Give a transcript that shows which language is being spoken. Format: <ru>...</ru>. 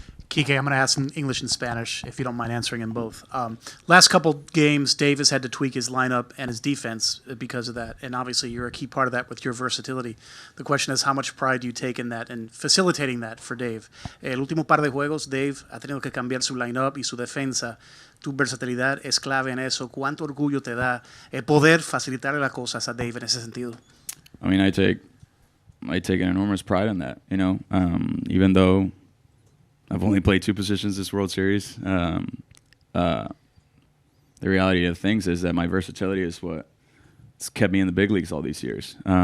<en>Kike, I'm going to ask in English and Spanish, if you don't mind answering in both. Last couple games, Dave has had to tweak his lineup and his defense because of that, and obviously you're a key part of that with your versatility. The question is, how much pride do you take in that and facilitating that for Dave?</en> <es>El último par de juegos, Dave ha tenido que cambiar su lineup y su defensa. Tu versatilidad es clave en eso. ¿Cuánto orgullo te da poder facilitarle las cosas a Dave en ese sentido?</es> <en>I mean, I take an enormous pride in that, even though I've only played 2 positions this World Series. The reality of things is that my versatility is what's kept me in the big leagues all these years.</en>